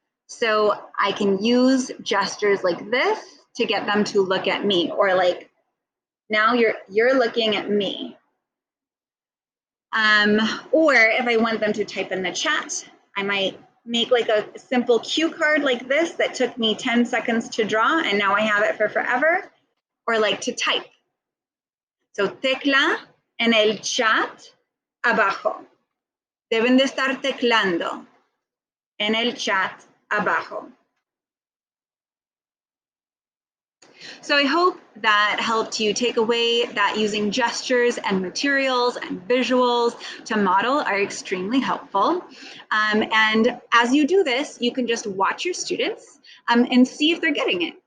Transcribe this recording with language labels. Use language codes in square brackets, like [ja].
[en] So I can use gestures like this to get them to look at me, or like, now you're looking at me. Or if I want them to type in the chat, I might make like a simple cue card like this that took me 10 seconds to draw, and now I have it for forever. or like to type. [es] So tecla en el chat abajo. Deben de estar teclando en el chat abajo. [en] So I hope that helped you take away that using gestures and materials and visuals to model are extremely helpful. And as you do this, you can just watch your students and see if they're getting it.